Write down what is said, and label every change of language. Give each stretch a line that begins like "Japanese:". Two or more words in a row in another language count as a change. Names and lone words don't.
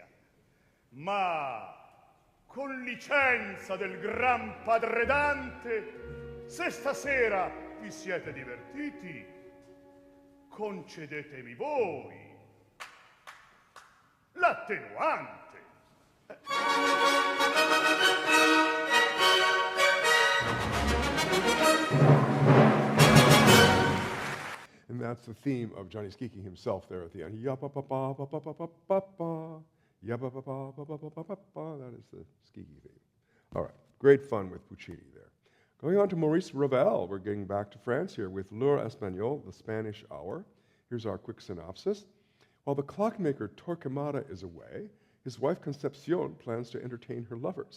Italian: Ma con licenza del gran padre Dante, se stasera vi siete divertiti, concedetemi voi l'attenuante.
English: And that's the theme of Johnny Schicchi himself there at the end. Ya-ba-ba-ba-ba-ba-ba-ba-ba. Ya-ba-ba-ba-ba-ba-ba-ba-ba. That is the Schicchi theme. All right, great fun with Puccini there. Going on to Maurice Ravel, we're getting back to France here with L'Heure Espagnole, the Spanish hour. Here's our quick synopsis. While the clockmaker Torquemada is away, his wife Concepcion plans to entertain her lovers.